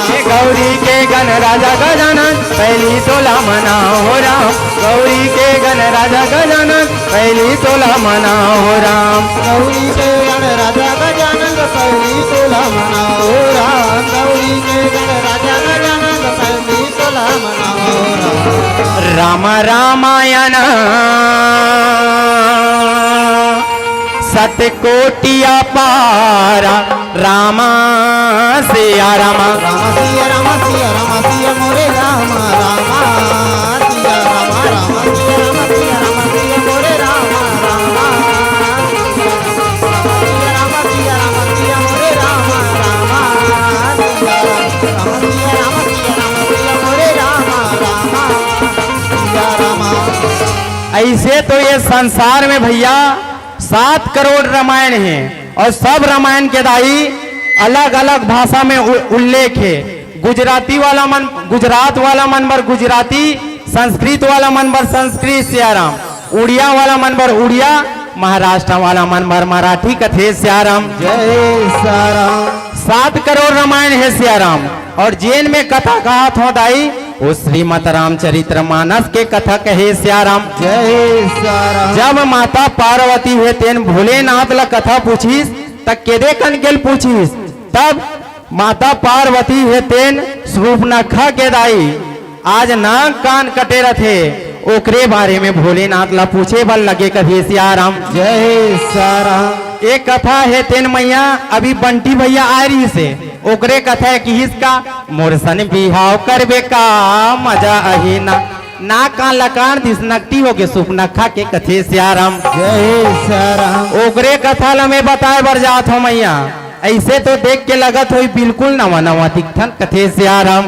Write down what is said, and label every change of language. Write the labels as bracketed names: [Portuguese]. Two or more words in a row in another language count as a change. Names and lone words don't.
[Chhattisgarhi] गौरी के गण राजा गजानन पहली तोला मनाओ राम गौरी के गण राजा गजानन पहली तोला मनाओ राम गौरी के गण राजा गजानन पहली तोला मनावा हो राम गौरी के गण राजा गजानन पहली तोला मनावा हो राम राम रामायण सतकोटिया पारा रामा सिया रामा राम सिया राम सिया राम सिया मोरे राम राम सिया राम राम सिया राम सिया राम सिया मोरे राम राम सिया राम सिया राम सिया मोरे राम राम सिया राम सिया राम सिया मोरे राम राम सिया राम ऐसे तो ये संसार में भैया 7 करोड़ रामायण है और सब रामायण के दाई अलग अलग भाषा में उल्लेख है गुजराती वाला मन गुजरात वाला मन पर गुजराती संस्कृत वाला मन पर संस्कृत सियाराम उड़िया वाला मन पर उड़िया महाराष्ट्र वाला मन पर मराठी कथे सियाराम जय साराम 7 करोड़ रामायण है सियाराम और जैन में कथा कहा था दाई वो श्रीमद रामचरित्र मानस के कथा कहे सियाराम जय साराम जब माता पार्वती हुए तेन भोलेनाथ ला कथा पूछीस तब केदे कन गेल पूछीस तब माता पार्वती है तेन सूर्पनखा के दाई आज नाक कान कटे रथे ओकरे बारे में भोलेनाथ ला पूछे बल लगे कभी सियाराम जय साराम एक कथा है तेन मैया अभी बंटी भैया आ रही से ओकरे कथा है कि इसका मोरसन बिहाव करबे का मजा अही ना कान लकान दिस नकटी हो के सुपनखा के कथे सियाराम जय साराम ओकरे कथा ला मैं बताए बर जात हो मैया ऐसे तो देख के लगत हो बिल्कुल नवा नवा दिखथन कथे सियाराम